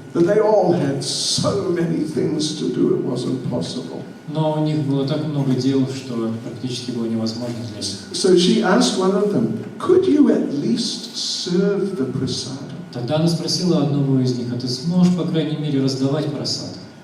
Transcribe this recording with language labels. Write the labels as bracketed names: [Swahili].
[English] But they all had so many things to do, it wasn't possible. [Russian] Но у них было так много дел, что практически было невозможно для них. [English] So she asked one of them, could you at least serve the prasada? [Russian] Тогда она спросила одного из них, а ты сможешь, по крайней мере, раздавать прасад?